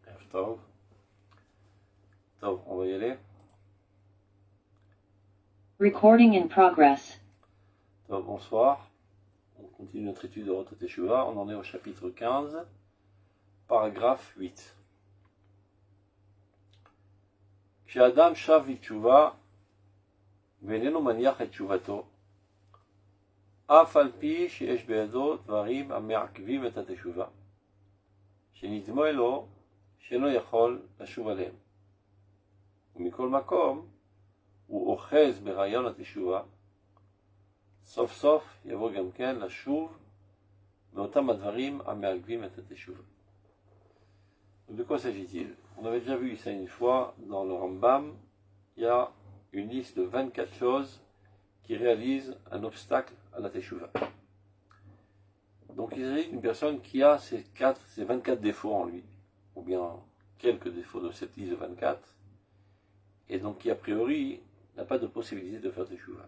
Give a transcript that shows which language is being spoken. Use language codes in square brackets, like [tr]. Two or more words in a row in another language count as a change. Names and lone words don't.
[he] טוב. טוב, [fr] on va y aller. [en] Recording in progress. [fr] Tov, bonsoir. On continue notre étude de Rotot Teshuvah. On en est au chapitre 15, paragraphe 8. [he] כשאדם שב בתשובה ואיננו מניח את תשובתו, אף על פי שיש בידו דברים המעכבים את התשובה, שנדמה לו שלא יכול לשוב עליהם. ומכל מקום, הוא אוחז ברעיון התשובה, סוף סוף יבוא גם כן לשוב מאותם הדברים המעכבים את התשובה. [fr] De quoi s'agit-il? On avait déjà vu ça une fois dans le Rambam. Il y a une liste de 24 choses qui réalisent un obstacle à la Teshuvah. Donc il s'agit d'une personne qui a ces 24 défauts en lui, ou bien quelques défauts de cette liste de 24, et donc qui a priori n'a pas de possibilité de faire Teshuvah.